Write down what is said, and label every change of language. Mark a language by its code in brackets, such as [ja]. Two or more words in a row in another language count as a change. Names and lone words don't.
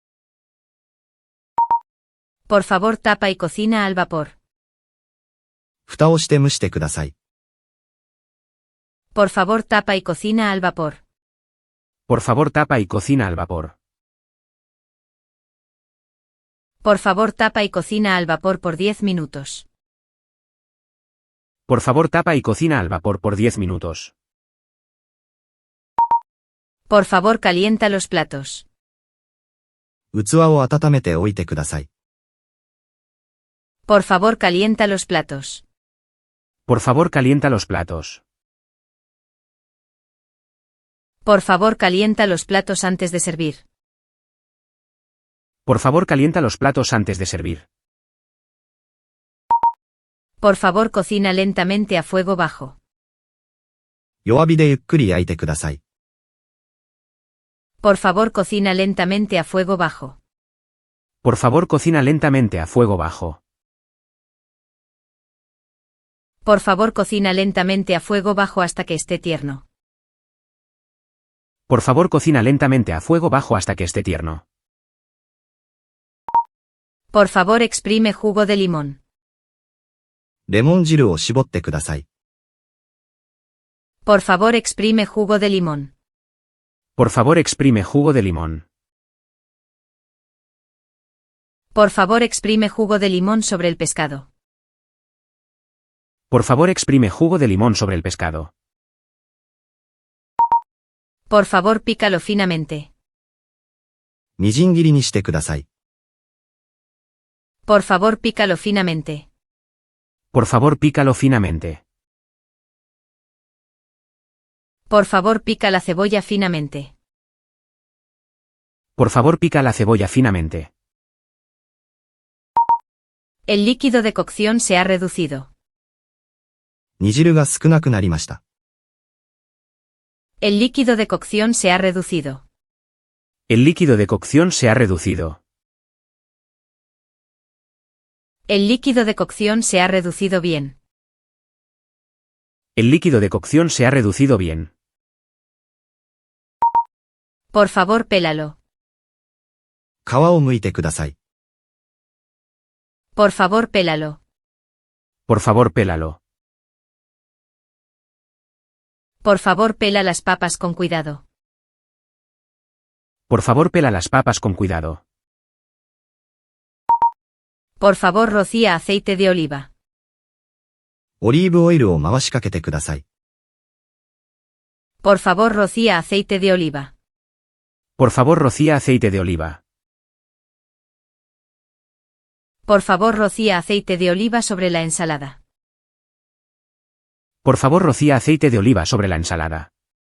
[es] Por favor, tapa y cocina al vapor. う。 [ja] 蓋をして蒸してください。 [es] Por favor, tapa y cocina al vapor. Por favor, tapa y cocina al vapor. Por favor, tapa y cocina al vapor por 10 minutos. Por favor, tapa y cocina al vapor por 10 minutos. Por favor, calienta los platos. [ja] 器を温めておいてください。 [es] Por favor, calienta los platos. Por favor, calienta los platos. Por favor, calienta los platos antes de servir. Por favor, calienta los platos antes de servir. Por favor, cocina lentamente a fuego bajo. [ja] 弱火でゆっくり焼いてください。 [es] Por favor, cocina lentamente a fuego bajo. Por favor, cocina lentamente a fuego bajo. Por favor, cocina lentamente a fuego bajo hasta que esté tierno. Por favor, cocina lentamente a fuego bajo hasta que esté tierno. Por favor, exprime jugo de limón. [ja] レモン汁を絞ってください。 [es] Por favor, exprime jugo de limón. Por favor, exprime jugo de limón. Por favor, exprime jugo de limón sobre el pescado. Por favor, exprime jugo de limón sobre el pescado. Por favor, pícalo finamente. [ja] みじん切りにしてください。 [es] Por favor, pícalo finamente. Por favor, pícalo finamente. Por favor, pica la cebolla finamente. Por favor, pica la cebolla finamente. El líquido de cocción se ha reducido. [ja] 煮汁が少なくなりました。 [es] El líquido de cocción se ha reducido. El líquido de cocción se ha reducido. El líquido de cocción se ha reducido bien. El líquido de cocción se ha reducido bien. Por favor, pélalo. [ja] 皮を剥いてください。 [es] Por favor, pélalo. Por favor, pélalo. Por favor, pela las papas con cuidado. Por favor, pela las papas con cuidado. Por favor, rocía aceite de oliva. [ja] オリーブオイルを回しかけてください。 [es] Por favor, rocía aceite de oliva. Por favor, rocía aceite de oliva. Por favor, rocía aceite de oliva sobre la ensalada. Por favor, rocía aceite de oliva sobre la ensalada.